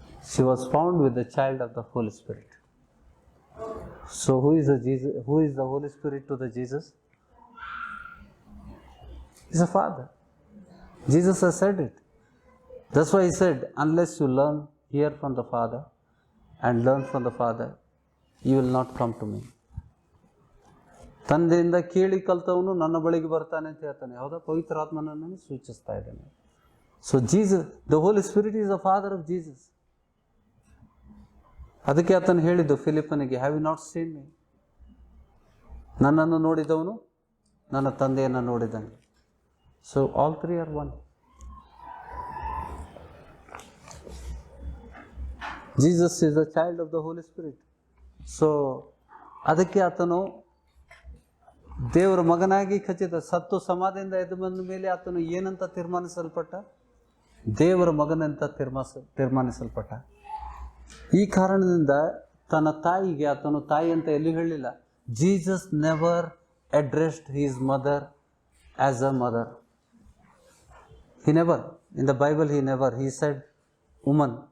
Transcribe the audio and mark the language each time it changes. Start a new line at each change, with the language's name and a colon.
English: She was found with the child of the Holy Spirit. So who is the Holy Spirit to the Jesus? He's a Father. Jesus has said it. That's why he said, unless you hear from the Father and learn from the Father, you will not come to me.
Kannada: ತಂದೆಯಿಂದ ಕೇಳಿ ಕಲ್ತವನು ನನ್ನ ಬಳಿಗೆ ಬರ್ತಾನೆ ಅಂತ ಹೇಳ್ತಾನೆ. ಹೌದಾ? ಪವಿತ್ರಾತ್ಮನನ್ನು ಸೂಚಿಸ್ತಾ ಇದ್ದಾನೆ.
English: So Jesus, the holy spirit is the father of Jesus.
Kannada: ಅದಕ್ಕೆ ಆತನು ಹೇಳಿದ್ದು ಫಿಲಿಪ್ಪನಿಗೆ,
English: Have you not seen me?
Kannada: ನನ್ನನ್ನು ನೋಡಿದವನು ನನ್ನ ತಂದೆಯನ್ನು ನೋಡಿದ್ದಾನೆ.
English: So all three are one. Jesus is the child of the holy spirit.
Kannada: So ಅದಕ್ಕೆ ಆತನು ದೇವರ ಮಗನಾಗಿ ಖಚಿತ, ಸತ್ತು ಸಮಾಧಿಯಿಂದ ಎದ್ದು ಬಂದ ಮೇಲೆ ಆತನು ಏನಂತ ತೀರ್ಮಾನಿಸಲ್ಪಟ್ಟ? ದೇವರ ಮಗನಂತ ತೀರ್ಮಾನಿಸಲ್ಪಟ್ಟ. ಈ ಕಾರಣದಿಂದ ತನ್ನ ತಾಯಿಗೆ ಆತನು ತಾಯಿ ಅಂತ ಎಲ್ಲಿ ಹೇಳಲಿಲ್ಲ.
English: Jesus never addressed his mother as a mother. He never, in the Bible he said woman.